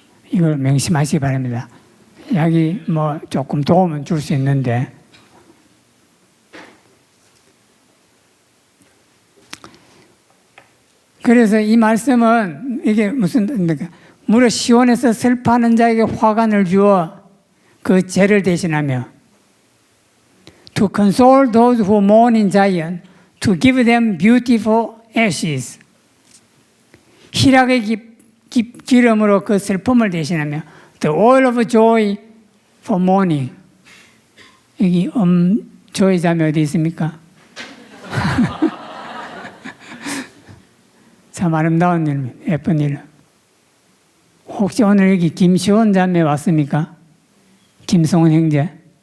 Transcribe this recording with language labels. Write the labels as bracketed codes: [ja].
[ko] 이걸 명심하시기 바랍니다. 약이 뭐 조금 도움은 줄 수 있는데 그래서 이 말씀은 이게 무슨 무릇 시온에서 슬퍼하는 자에게 화관을 주어 그 죄를 대신하며 [en] to console those who mourn in Zion, to give them beautiful ashes. [ko] 희락의 기름으로 그 슬픔을 대신하며 [en] the oil of joy for mourning. [ko] 여기 joy 자매 어디 있습니까? 참 아름다운 일, 예쁜 일. 혹시 오늘 여기 김시원 자매 왔습니까? 김성훈 형제?